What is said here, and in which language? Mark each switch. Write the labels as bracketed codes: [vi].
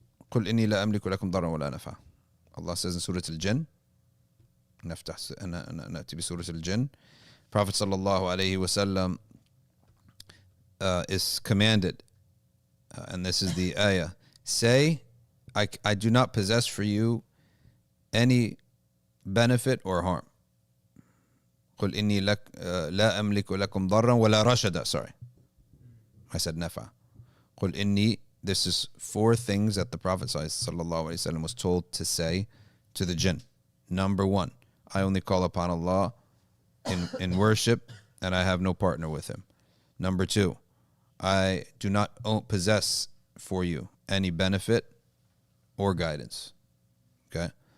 [ar] قل إني لا أملك لكم ضرا ولا نفعا. [en] Allah says in Surah al-Jinn, [ar] نأتي بسورة [en] al-Jinn. Prophet sallallahu alayhi wasallam is commanded, and this is the ayah, say, I do not possess for you any benefit or harm. [ar] قل إني لا أملك لكم ضرا ولا رشدا. [en] Sorry, I said nafa. [ar] قل إني. [en] This is 4 things that the Prophet ﷺ was told to say to the jinn. Number one, I only call upon Allah in worship, and I have no partner with him. Number two, I do not possess for you any benefit or guidance. Okay?